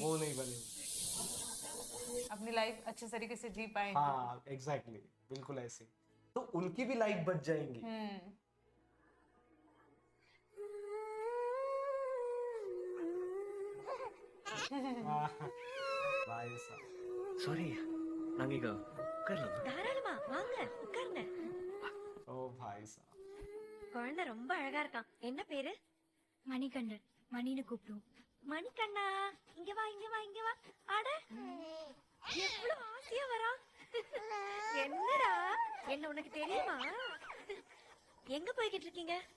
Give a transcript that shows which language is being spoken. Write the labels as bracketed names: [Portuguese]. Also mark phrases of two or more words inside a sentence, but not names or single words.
[Hindi] वो नहीं बनेंगे। अपनी लाइफ अच्छे तरीके से जी पाएंगे। हाँ एग्जैक्टली बिल्कुल ऐसे। तो उनकी भी लाइफ बच जाएंगी। हाँ, भाई साहब [Tamil] சாரி நாங்க இங்க உட்காரலாமா தாராளமா வாங்க உட்காருங்க. [Hindi] ओ भाई साहब [Tamil] குழந்தை ரொம்ப அழகா இருக்கான். என்ன பேரு? மணிகண்டன். மணின்னு கூப்பிடுவோம். மணிக்கண்ணா, இங்க வா இங்க வா இங்க வா. அட எவ்வளவு ஆசையா வரா. என்னடா என்ன உனக்கு தெரியுமா? எங்க போய்கிட்டு இருக்கீங்க?